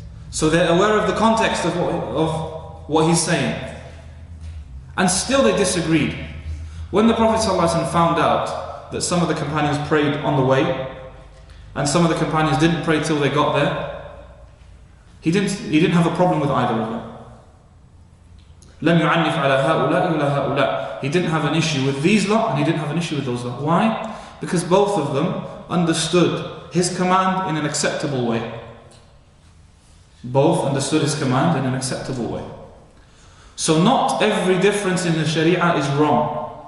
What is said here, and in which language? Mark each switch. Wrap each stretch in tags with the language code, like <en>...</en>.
<en>So they're aware of the context of what he's saying. And still they disagreed. When the Prophet ﷺ found out that some of the companions prayed on the way, and some of the companions didn't pray till they got there, he didn't have a problem with either of them.</en> <ar>لم يعنف على هؤلاء ولا هؤلاء.</ar> <en>He didn't have an issue with these lot, and he didn't have an issue with those lot. Why? Because both of them understood his command in an acceptable way. Both understood his command in an acceptable way. So not every difference in the Sharia is wrong.</en>